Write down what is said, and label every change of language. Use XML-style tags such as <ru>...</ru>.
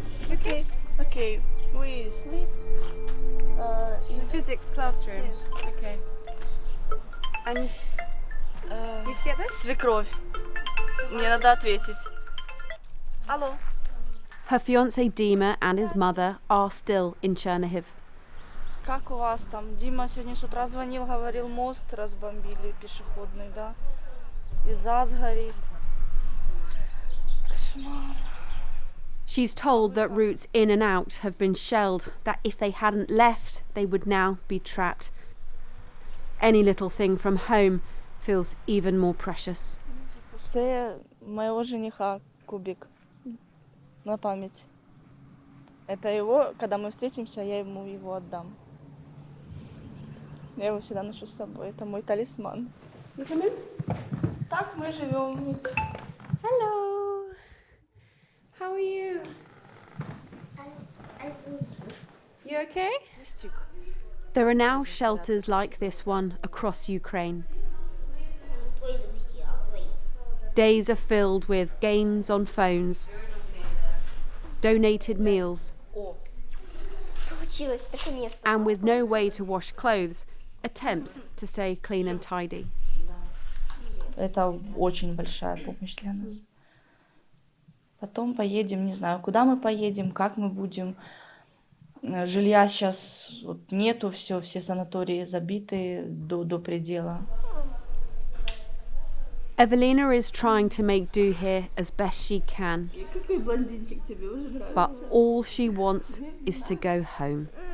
<en>Okay, we sleep in Physics classroom. Yes. Okay. And did you get this?</en> <ru>Свекровь. Мне надо ответить. Алло.</ru> <en>Her fiancé Dima and his mother are still in Chernihiv.</en> <ru>Как у вас там? Дима сегодня с утра звонил, говорил, мост разбомбили пешеходный, да? И ЗАЗ горит. Кошмар.</ru> <en>She's told that routes in and out have been shelled, that if they hadn't left, they would now be trapped. Any little thing from home feels even more precious.</en> <ru>Це моего жениха кубик на память. Это его, когда мы встретимся, я ему его отдам. Я его всегда ношу с собой, это мой талисман. Так мы живем.</ru> <en>Hello. How are you? You okay? There are now shelters like this one across Ukraine. Days are filled with games on phones, donated meals,</en> <ru>Получилось, наконец-то.</ru> <en>and with no way to wash clothes, attempts to stay clean and tidy.</en> <ru>Это очень большая помощь для нас. Потом поедем, не знаю, куда мы поедем, как мы будем. Жилья сейчас вот нету, все санатории забиты до предела.</ru> <en>Evelina is trying to make do here as best she can, but all she wants is to go home.</en>